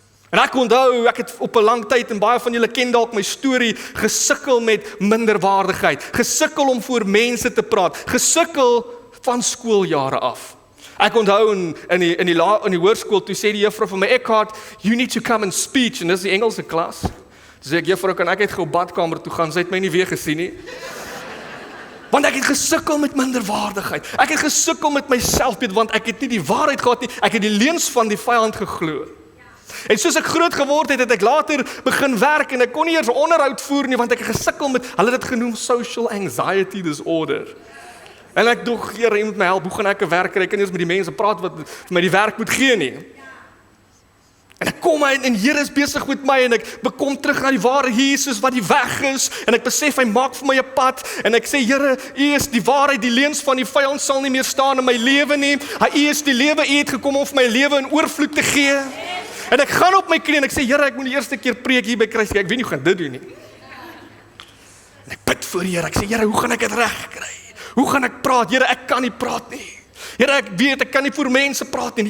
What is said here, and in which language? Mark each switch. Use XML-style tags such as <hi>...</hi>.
<af>En ek onthou, ek het op 'n lang tyd, en baie van julle ken dalk my storie, gesukkel met minderwaardigheid, gesukkel om voor mense te praat, gesukkel van skooljare af. Ek onthou in die hoërskool, toe sê die juffrou vir my, Eckhart,</af> <en>you need to come and speak,</en> <af>en dis die Engelse klas. Toe sê ek, juffrou, kan ek uit gou badkamer toe gaan, sy het my nie weer gesien nie. Want ek het gesukkel met minderwaardigheid. Ek het gesukkel met my selfbeeld, want ek het nie die waarheid gehad nie. Ek het die leuns van die vyand geglo. En soos ek groot geword het, het ek later begin werk en ek kon nie eers onderhoud voer nie, want ek het gesukkel met, hulle het dit genoem</af> <en>social anxiety disorder.</en> <af>En ek dog, Here, jy moet my help, hoe gaan ek 'n werk kry? Ek kan nie eens met die mense praat wat vir my die werk moet gee nie. En ek kom uit en Here is besig met my en ek bekom terug na die ware Jesus wat die weg is en ek besef hy maak vir my 'n pad en ek sê Here, U is die waarheid, die leuns van die vyand sal nie meer staan in my lewe nie. U is die lewe, U het gekom om vir my lewe in oorvloed te gee. En ek gaan op my knie en ek sê Here, ek moet die eerste keer preek hier by Kruis. Ek weet nie hoe gaan dit doen nie. En ek bid voor die Here. Ek sê Here, hoe gaan ek dit reg kry? Hoe gaan ek praat? Here, ek kan nie praat nie. Here, ek weet ek kan nie voor mense praat nie.</af>